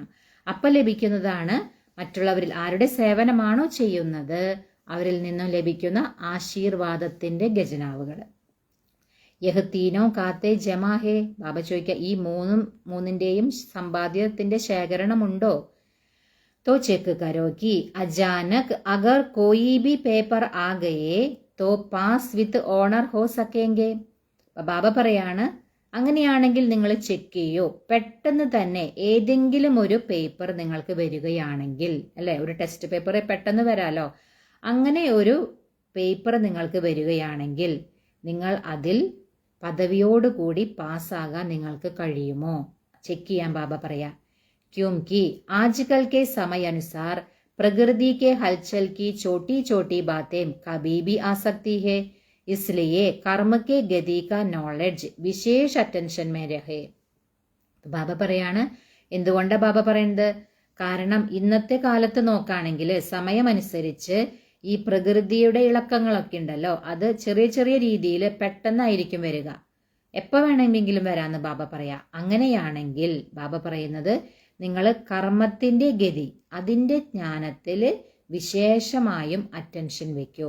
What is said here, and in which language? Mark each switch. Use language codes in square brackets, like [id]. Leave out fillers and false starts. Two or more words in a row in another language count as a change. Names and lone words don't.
[ml] അപ്പം ലഭിക്കുന്നതാണ് മറ്റുള്ളവരിൽ ആരുടെ സേവനമാണോ ചെയ്യുന്നത് അവരിൽ നിന്നും ലഭിക്കുന്ന ആശീർവാദത്തിന്റെ ഖജനാവുകൾ. [hi] यह तीनों खाते जमा हैं. [ml] ബാബ ചോദിക്കുക, ഈ 3ന്റെയും സമ്പാദ്യത്തിന്റെ ശേഖരണമുണ്ടോ? [hi] तो चेक करो कि अचानक अगर कोई भी पेपर आ गए तो पास [en] with honour [hi] हो सकेंगे. [ml] ബാബ പറയാണ്, അങ്ങനെയാണെങ്കിൽ നിങ്ങൾ ചെക്ക് ചെയ്യൂ. പെട്ടെന്ന് തന്നെ ഏതെങ്കിലും ഒരു പേപ്പർ നിങ്ങൾക്ക് വരികയാണെങ്കിൽ, അല്ലെ, ഒരു ടെസ്റ്റ് പേപ്പർ പെട്ടെന്ന് വരാലോ, അങ്ങനെ ഒരു പേപ്പർ നിങ്ങൾക്ക് വരികയാണെങ്കിൽ നിങ്ങൾ അതിൽ പദവിയോടുകൂടി പാസ്സാകാൻ നിങ്ങൾക്ക് കഴിയുമോ? ചെക്ക് ചെയ്യാൻ ബാബ പറയാ. [hi] क्योंकि आजकल के समय अनुसार प्रकृति के हलचल की छोटी छोटी बातें कभी भी आ सकती है, इसलिए कर्म के गति का नॉलेज विशेष अटेंशन में रहे. [ml] ബാബ പറയാണ്, എന്തുകൊണ്ടാണ് ബാബ പറയുന്നത്? കാരണം ഇന്നത്തെ കാലത്ത് നോക്കുകയാണെങ്കിൽ സമയമനുസരിച്ച് ഈ പ്രകൃതിയുടെ ഇളക്കങ്ങളൊക്കെ ഉണ്ടല്ലോ, അത് ചെറിയ ചെറിയ രീതിയിൽ പെട്ടെന്നായിരിക്കും വരിക. എപ്പോൾ വേണമെങ്കിലും വരാമെന്ന് ബാബ പറയാം. അങ്ങനെയാണെങ്കിൽ ബാബ പറയുന്നത്, നിങ്ങൾ കർമ്മത്തിന്റെ ഗതി, അതിൻ്റെ ജ്ഞാനത്തിൽ വിശേഷമായും അറ്റൻഷൻ വെക്കൂ.